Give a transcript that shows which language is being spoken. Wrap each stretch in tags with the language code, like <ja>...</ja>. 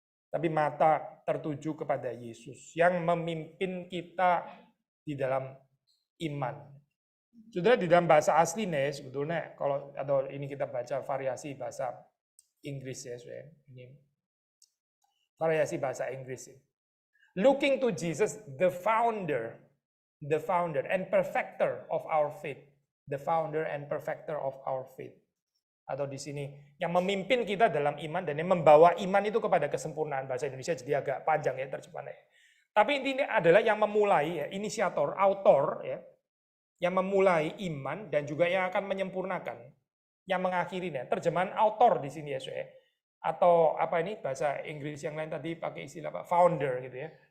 <id>Tapi mata tertuju kepada Yesus yang memimpin kita di dalam iman. Saudara di dalam bahasa aslinya sebetulnya kalau atau ini kita baca variasi bahasa Inggris ya, saudara. Ini variasi bahasa Inggris.</id> <en>Looking to Jesus, the founder and perfecter of our faith. The founder and perfecter of our faith.</en> <id>Atau di sini yang memimpin kita dalam iman dan yang membawa iman itu kepada kesempurnaan. Bahasa Indonesia jadi agak panjang ya terjemahannya. Tapi intinya adalah yang memulai ya, inisiator, autor ya, yang memulai iman dan juga yang akan menyempurnakan, yang mengakhirinya. Terjemahan autor di sini ya, atau apa ini bahasa Inggris yang lain tadi pakai istilah apa? Founder gitu ya.</id>